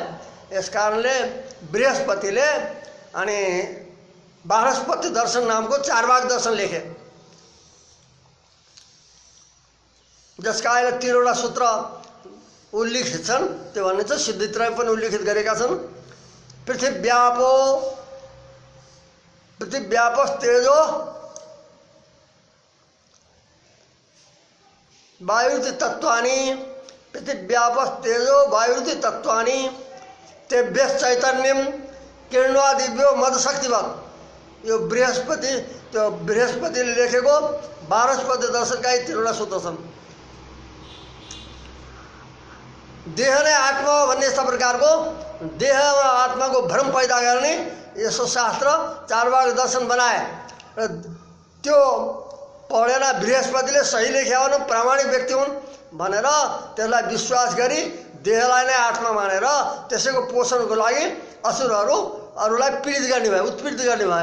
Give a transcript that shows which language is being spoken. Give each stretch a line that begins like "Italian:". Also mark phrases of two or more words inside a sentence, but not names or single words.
Nepali: यस कारणले बृहस्पतिले अनि बृहस्पति दर्शन नामको चारवाक दर्शन लेखे, जसका अहिले 3वटा सूत्र उल्लिखित छन्। त्यो भन्ने चाहिँ सिद्धित्रय पनि उल्लिखित गरेका छन्।
Sanskrit: पृथिव्यापस्तेजो वायुति तत्वानि, पृथिव्यापस्तेजो वायुति तत्वानि तेभ्य चैतन्यम किरणवादिव्यो मदशक्तिवत।
Nepali: यो बृहस्पति त्यो बृहस्पतिले लेखेको 12 पद्य दर्शनका 13वटा सूत्र छन्। देह नै आत्मा हो भन्ने यस्ता प्रकारको देहमा आत्माको भ्रम पैदा गर्ने यसो शास्त्र चारवाक दर्शन बनाए र त्यो पढेर बृहस्पतिले सही लेख्या हुन्, प्रामाणिक व्यक्ति हुन् भनेर त्यसलाई विश्वास गरी देहलाई नै आत्मा मानेर त्यसैको पोषणको लागि असुरहरू अरूलाई पीडित गर्ने भए, उत्पीडित गर्ने भए।